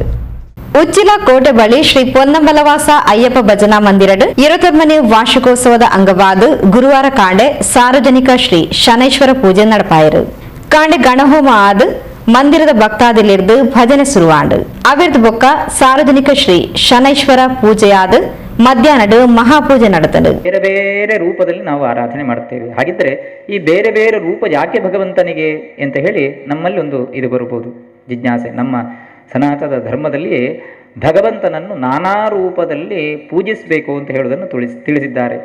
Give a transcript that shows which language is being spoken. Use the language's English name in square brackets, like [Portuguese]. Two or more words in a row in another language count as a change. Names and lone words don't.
[Tulu] ಉಚ್ಚಿಲ ಕೋಟೆ ಬಳಿ ಶ್ರೀ ಪೊನ್ನಂಬಲವಾಸ ಅಯ್ಯಪ್ಪ ಭಜನಾ ಮಂದಿರಡು 21ನೇ ವಾರ್ಷಿಕೋತ್ಸವದ ಅಂಗವಾದ ಗುರುವಾರ ಕಾಂಡೆ ಸಾರ್ವಜನಿಕ ಶ್ರೀ ಶನೈಶ್ವರ ಪೂಜೆ ನಡಪಾಯಿರು. ಕಾಂಡೆ ಗಣಹೋಮ ಆದ ಮಂದಿರದ ಭಕ್ತಾದಿಲಿರ್ದು ಭಜನೆ ಶುರುವಾಂಡು ಅವಿರ್ದು ಬೊಕ್ಕ ಸಾರ್ವಜನಿಕ ಶ್ರೀ ಶನೈಶ್ವರ ಪೂಜೆಯಾದ ಮಧ್ಯಾಹ್ನದ ಮಹಾಪೂಜೆ ನಡೆತನು. [Kannada] ಬೇರೆ ಬೇರೆ ರೂಪದಲ್ಲಿ ನಾವು ಆರಾಧನೆ ಮಾಡುತ್ತೇವೆ. ಹಾಗಿದ್ರೆ ಈ ಬೇರೆ ಬೇರೆ ರೂಪ ಯಾಕೆ ಭಗವಂತನಿಗೆ ಅಂತ ಹೇಳಿ ನಮ್ಮಲ್ಲಿ ಒಂದು ಇದು ಬರಬಹುದು ಜಿಜ್ಞಾಸೆ. ನಮ್ಮ ಸನಾತನ ಧರ್ಮದಲ್ಲಿ ಭಗವಂತನನ್ನು ನಾನಾ ರೂಪದಲ್ಲಿ ಪೂಜಿಸಬೇಕು ಅಂತ ಹೇಳುವುದನ್ನು ತಿಳಿಸಿದ್ದಾರೆ.